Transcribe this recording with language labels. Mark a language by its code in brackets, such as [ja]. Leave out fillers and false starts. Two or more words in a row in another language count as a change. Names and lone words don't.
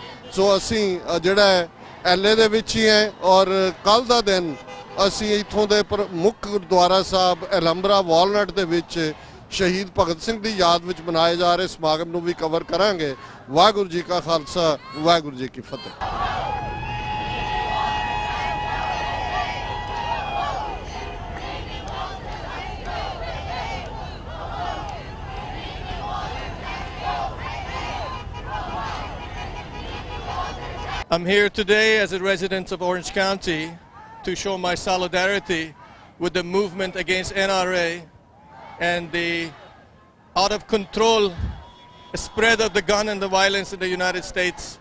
[pa] ਸੋ ਅਸੀ ਜਿਹੜਾ LA ਦੇ ਵਿਚ ਹੀ ਹੈ ਔਰ ਕਲ ਦਾ ਦਿਨ ਅਸੀ ਇੱਥੋਂ ਦੇ ਮੁਖ ਗੁਰਦੁਆਰਾ ਸਾਹਬ ਏਲੰਬਰਾ ਵਾਲਨਟ ਦੇ ਵਿਚ ਸ਼ਹੀਦ ਭਗਤ ਸਿੰਘ ਕੀ ਯਾਦ ਵਿਚ ਮਨਾਏ ਜਾ ਰਹੇ ਸਮਾਗਮ ਨੂੰ ਭੀ ਕਵਰ ਕਰਾਂਗੇ। ਵਾਹਿਗੁਰੂ ਜੀ ਕਾ ਖ਼ਾਲਸਾ ਵਾਹਿਗੁਰੂ ਜੀ ਕੀ ਫ਼ਤਿਹ। [en] I'm here today as a resident of Orange County to show my solidarity with the movement against NRA and the out of control spread of the gun and the violence in the United States.